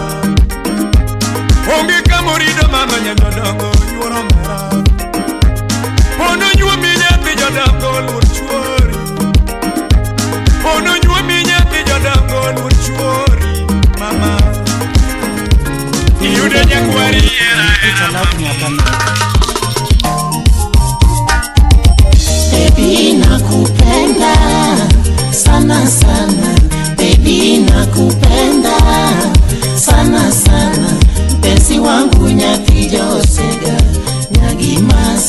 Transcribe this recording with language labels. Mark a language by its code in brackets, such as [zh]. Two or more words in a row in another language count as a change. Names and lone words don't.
[luo] Onge kamorido mama nyandodongo yuoro mera. Pono nyuo minyati jodongo lur chuori. Pono nyuo minyati jodongo lur chuori mama. Iyude nyakwari era mama. [sw] Baby nakupenda sana sana. Baby nakupenda sana sana. Penzi wangu nyaki Josega Nyagimasi.